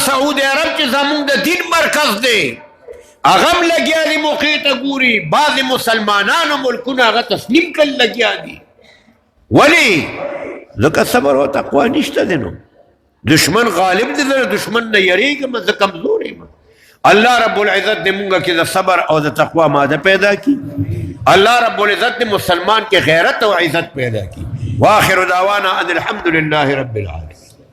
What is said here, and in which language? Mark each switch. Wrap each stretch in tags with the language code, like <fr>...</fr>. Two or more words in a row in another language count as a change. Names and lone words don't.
<ps>سعودي عرب چې زمونږ د دین مرکز دی هغه هم لګیا دي موقع ته ګوري بعضې مسلمانانو ملکونه هغه تسلیم کړل لګیا دي ولې ځکه صبر او تقوا نشته دی نو دشمن غالب دی د دشمن نه یریږم زه کمزور یم</ps> <ar>الله رب العزت</ar> <ps>دې مونږ کې د صبر او د تقوا ماده پیدا کړي</ps> <ur>اللہ رب العزت نے مسلمان کے غیرت و عزت پیدا کی.</ur> <ar>وآخر دعوانا ان الحمد للہ رب العالمین.</ar>